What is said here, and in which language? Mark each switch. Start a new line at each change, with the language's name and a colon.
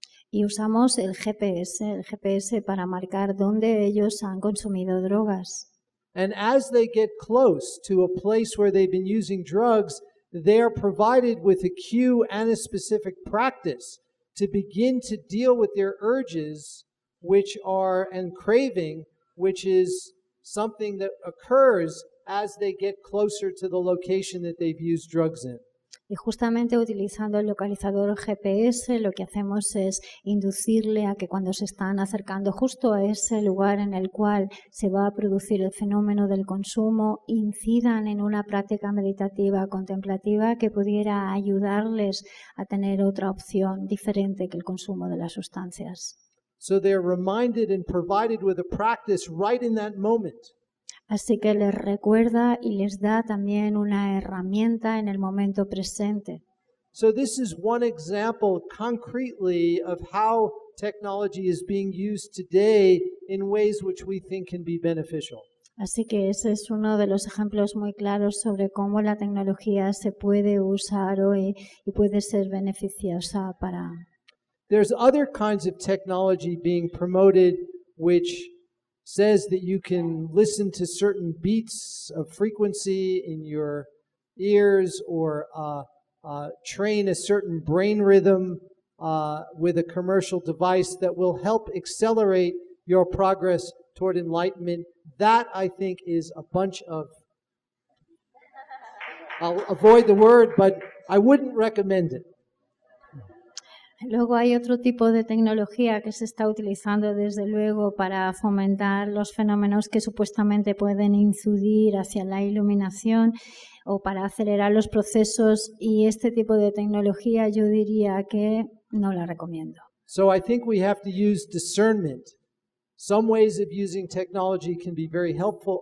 Spanish: Y usamos el GPS para marcar dónde ellos han consumido drogas.
English: And as they get close to a place where they've been using drugs, they're provided with a cue and a specific practice to begin to deal with their urges, and craving, which is something that occurs as they get closer to the location that they've used drugs in.
Spanish: Y justamente utilizando el localizador GPS lo que hacemos es inducirle a que cuando se están acercando justo a ese lugar en el cual se va a producir el fenómeno del consumo, incidan en una práctica meditativa contemplativa que pudiera ayudarles a tener otra opción diferente que el consumo de las sustancias.
English: So they're reminded and provided with a practice right in that moment.
Spanish: Así que les recuerda y les da también una herramienta en el momento presente.
English: So this is one example concretely of how technology is being used today in ways which we think can be beneficial.
Spanish: Así que ese es uno de los ejemplos muy claros sobre cómo la tecnología se puede usar hoy y puede ser beneficiosa para...
English: There's other kinds of technology being promoted which says that you can listen to certain beats of frequency in your ears or train a certain brain rhythm with a commercial device that will help accelerate your progress toward enlightenment. That, I think, is a bunch of, I'll avoid the word, but I wouldn't recommend it.
Spanish: Luego hay otro tipo de tecnología que se está utilizando desde luego para fomentar los fenómenos que supuestamente pueden incidir hacia la iluminación o para acelerar los procesos, y este tipo de tecnología yo diría que no la recomiendo.
English: So I think we have to use discernment. Some ways of using technology can be very helpful.